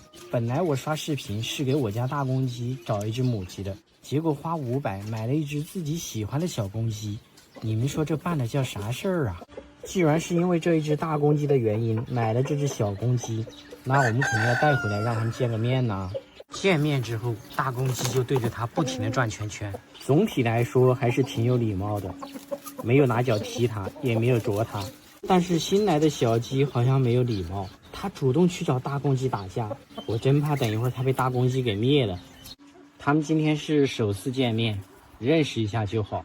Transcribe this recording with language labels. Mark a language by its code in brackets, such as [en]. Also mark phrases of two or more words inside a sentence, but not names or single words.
[zh] 本來我刷視頻是給我家大公雞找一只母雞的，結果花500買了一只自己喜歡的小公雞，你們說這辦的叫啥事兒啊？既然是因為這一只大公雞的原因買了這只小公雞，那我們肯定要帶回來讓他們見個面吶。見面之後，大公雞就对着它不停地轉圈圈。總體來說還是挺有禮貌的，沒有拿腳踢它，也沒有啄它。但是新來的小雞好像沒有禮貌，它主動去找大公雞打架，我真怕等一會兒它被大公雞給滅了。他們今天是首次見面，認識一下就好。